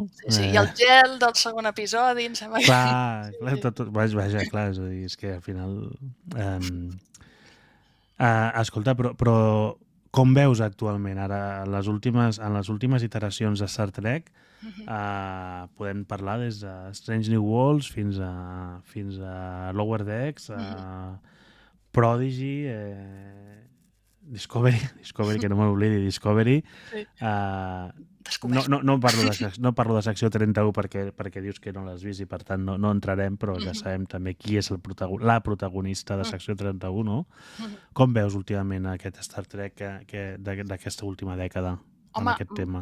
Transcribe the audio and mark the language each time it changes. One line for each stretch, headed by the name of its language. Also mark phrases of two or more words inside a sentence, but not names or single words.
Catalan: Sí, i el gel del segon episodi, em sembla que... Vaja, clar, és a dir, és que al final... escolta, però com veus actualment ara, en les últimes iteracions de Star Trek, podem parlar des de Strange New Worlds fins a Lower Decks, Prodigy, Discovery, que no me n'oblidi, Discovery. No parlo de secció 31 perquè dius que no l'has vist i per tant no entrarem, però ja sabem també qui és la protagonista de secció 31, no? Com veus últimament aquest Star Trek d'aquesta última dècada en aquest tema?